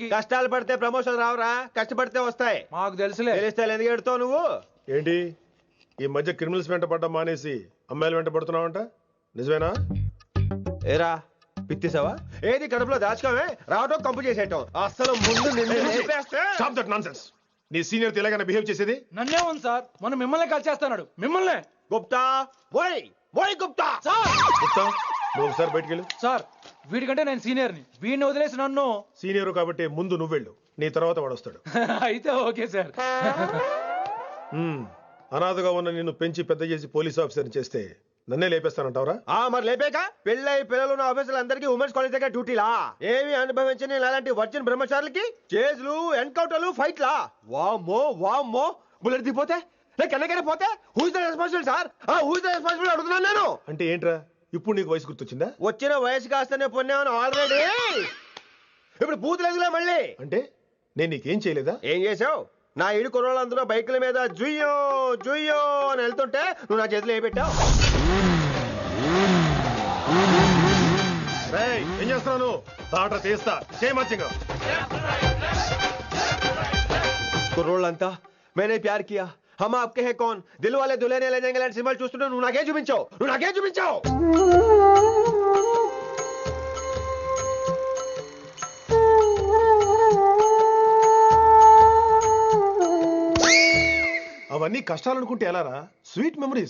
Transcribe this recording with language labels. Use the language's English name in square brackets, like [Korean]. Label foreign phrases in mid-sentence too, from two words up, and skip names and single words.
[Telugu] కష్టాలు పడితే ప్రమోషన్ రావురా, కష్టపడితే వస్తాయి. మాకు తెలుసులే. తెలిస్తే ఎందుకు ఎడుతావు నువ్వు? ఏంటి ఈ మధ్య క్రిమినల్స్ వెంట పడ్డం మానేసి అమ్మాయిలు వెంట పడుతున్నావంట, నిజమేనా? ఏరా పిత్తిసావా? ఏది కడుపులో దాచుకోవే, రావటం కంపు చేసేయటం. అసలు ముందు [English] Stop that nonsense. [Telugu] నీ సీనియర్ తెలంగాణ బిహేవ్ చేసేది నన్నే ఉంది సార్. మనం మిమ్మల్ని కాల్ చేస్తున్నాడు. మిమ్మల్నే. గుప్తా ఓయ్ ఓయ్ గుప్తా. సార్ గుప్తా, నువ్వు ఒకసారి బయటికి వెళ్ళు. సార్ వీడికంటే నేను సీనియర్ని, వీడిని వదిలేసి నన్ను సీనియర్ కాబట్టి ముందు నువ్వు వెళ్ళు, నీ తర్వాత వాడు వస్తాడు. అయితే ఓకే సార్. అనాథగా ఉన్న నిన్ను పెంచి పెద్ద చేసి పోలీస్ ఆఫీసర్ని చేస్తే నన్నే లేపేస్తానంటావరా? మరి లేపాక పెళ్ళై పిల్లలు ఉన్న ఆఫీసులు అందరికీ [English] women's college [Telugu] దగ్గర డ్యూటీలా? ఏమి అనుభవించని అలాంటి వర్జిన్ బ్రహ్మచారులకి చేజ్లు, ఎన్కౌంటర్లు, ఫైట్లా? వామ్మో వామ్మో, బుల్లెట్ దిగిపోతే లేక ఎన్నకైనా పోతే [English] who is the responsible [Telugu] సార్? [English] who is the responsible [Telugu] అడుగుతున్నాను నేను. అంటే ఏంట్రా, ఇప్పుడు నీకు వయసు గుర్తొచ్చిందా? వచ్చిన వయసు కాస్తనే పొన్నాను ఆల్రెడీ. ఇప్పుడు బూతులేదులే మళ్ళీ. అంటే నేను నీకేం చేయలేదా? ఏం చేసావు? నా ఇడు కుర్రోళ్ళందరూ బైకుల మీద జుయ్యో జుయ్యో అని వెళ్తుంటే నువ్వు నా చేతిలో ఏ పెట్టావు? ఏం చేస్తున్నాను? తాట తీస్తా చేయమచ్చంగా. కుర్రోళ్ళంతా మేనే ప్యార్ కియా, హమ్ ఆప్కే హై కౌన్, దిల్ వాలే దుల్హనియా లే జాయేంగే లాంటి సినిమాలు చూస్తుంటే నువ్వు నాకేం చూపించావు? అవన్నీ కష్టాలు అనుకుంటే ఎలారా? [English] Sweet memories.